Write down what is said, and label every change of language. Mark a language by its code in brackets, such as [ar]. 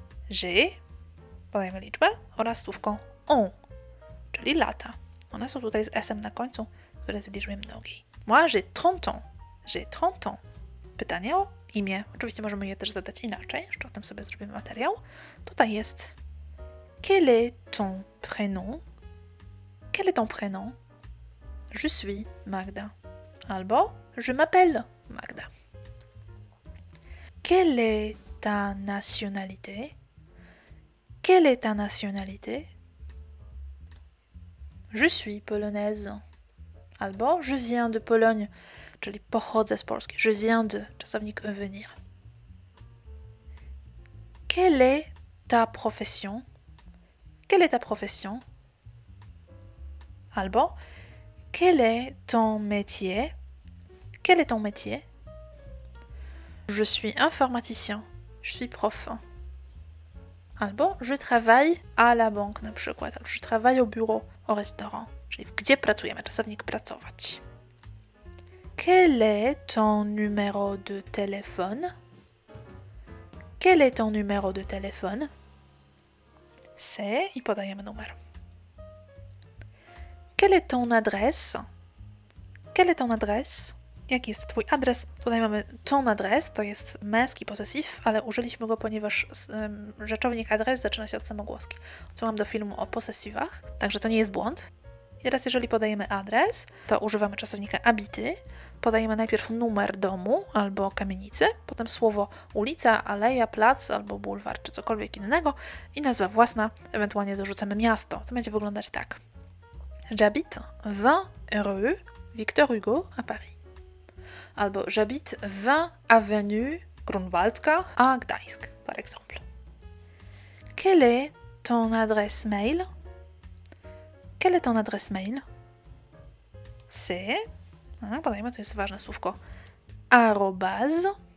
[pl] J'ai, podajemy liczbę, oraz słówko on, czyli lata. One są tutaj z s-em na końcu, które jest w liczbie mnogiej. [fr] Moi, j'ai 30 ans. J'ai 30 ans. [pl] Pytanie o imię. Oczywiście możemy je też zadać inaczej, jeszcze o tym sobie zrobimy materiał. Tutaj jest [fr] quel est ton prénom? Quel est ton prénom? Je suis Magda. Albo je m'appelle Magda. Quelle est ta nationalité? Quelle est ta nationalité? Je suis polonaise. [pl] Albo [fr] je viens de Pologne, [pl] czyli pochodzę z Polski. [fr] Je viens de, czasownik venir. Quelle est ta profession? Quelle est ta profession? Albo quel est ton métier? Quel est ton métier? Je suis informaticien. Je suis prof. Albo je travaille à la banque [pl] na przykład. [fr] Albo je travaille au bureau, au restaurant. [pl] Czyli gdzie pracujemy, czasownik pracować. [fr] Quel est ton numéro de téléphone? Quel est ton numéro de téléphone? [pl] C'est i podajemy numer. [fr] Quelle est ton adresse? Quelle est ton adresse? [pl] Jaki jest twój adres? Tutaj mamy ton adres, to jest męski posesyw, ale użyliśmy go, ponieważ rzeczownik adres zaczyna się od samogłoski. Odsyłam do filmu o posesywach, także to nie jest błąd. I teraz jeżeli podajemy adres, to używamy czasownika habiter. Podajemy najpierw numer domu albo kamienicy, potem słowo ulica, aleja, plac albo bulwar czy cokolwiek innego i nazwa własna, ewentualnie dorzucamy miasto. To będzie wyglądać tak. [fr] J'habite 20 rue Victor Hugo à Paris. Albo j'habite 20 avenue Grunwaldka à Gdańsk, par exemple. Quelle est ton adresse mail? Quelle est ton adresse mail? [pl] C'est, podajmy, to jest ważne słówko, @gmail.com.